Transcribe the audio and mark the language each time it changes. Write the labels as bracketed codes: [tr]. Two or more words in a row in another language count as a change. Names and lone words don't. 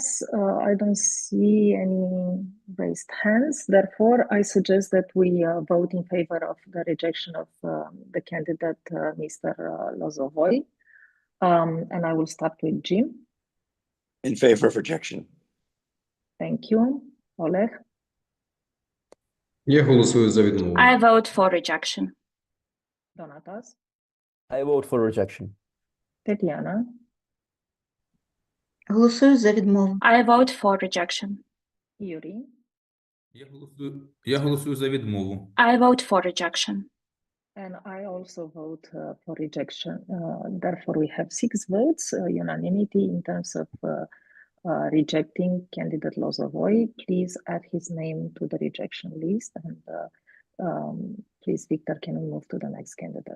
[en] I don't see any raised hands. Therefore, I suggest that we vote in favor of the rejection of the candidate, Mr. Lozovoy. And I will start with Jim. In favor of rejection. Thank you. Oleg? [uk] Я голосую за відмову. [en] I vote for rejection. Donatas? I vote for rejection. Tatiana? [uk] Голосую за відмову. [en] I vote for rejection. Yuri? [uk] Я голосую за відмову. [en] I vote for rejection. And I also vote for rejection. Therefore, we have 6 votes, unanimity in terms of rejecting candidate Lozovoy. Please add his name to the rejection list. And please, Victor, can we move to the next candidate?